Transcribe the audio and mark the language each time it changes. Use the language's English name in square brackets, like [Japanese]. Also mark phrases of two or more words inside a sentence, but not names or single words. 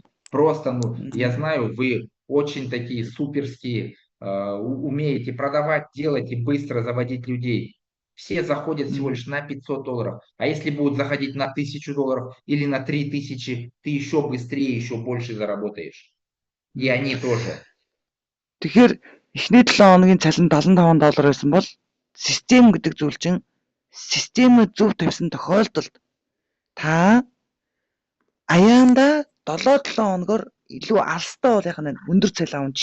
[Russian] Просто, ну, я знаю, вы очень такие суперские, умеете продавать, делать и быстро заводить людей. Все заходят всего лишь на $500. А если будут заходить на $1000 или на 3000, ты еще быстрее, еще больше заработаешь. И они тоже. [Mongolian] Тэгэхээр эхний 7 хоногийн цалин $75 байсан бол систем гэдэг зүйл чинь системээ зөв тавьсан тохиолдолд та аяанда 7 хоногор илүү алстай болох нь өндөр цалин авах.